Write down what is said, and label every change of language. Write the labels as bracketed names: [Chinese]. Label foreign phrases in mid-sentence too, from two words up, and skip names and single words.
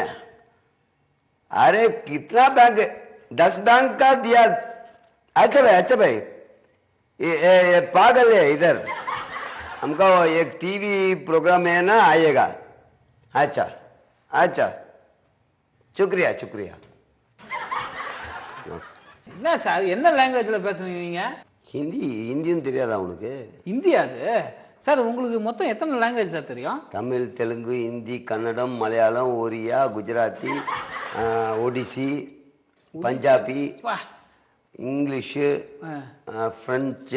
[Hindi] अरे कितना बैंक? 10 बैंक का दिया। अच्छा भाई, ये पागल है इधर। हमको एक टीवी प्रोग्राम है ना, आएगा। अच्छा शुक्रिया। [Tamil] என்ன சார், என்ன லாங்குவேஜ்ல பேசுறீங்க நீங்க? ஹிந்தியும் தெரியாதா உனக்கு? ஹிந்தி அது சார். உங்களுக்கு மொத்தம் எத்தனை லாங்குவேஜ் சார் தெரியும்? தமிழ், தெலுங்கு, ஹிந்தி, கன்னடம், மலையாளம், ஒரியா, குஜராத்தி, ஒடிசி, பஞ்சாபி, இங்கிலீஷு, ஃப்ரெஞ்சு.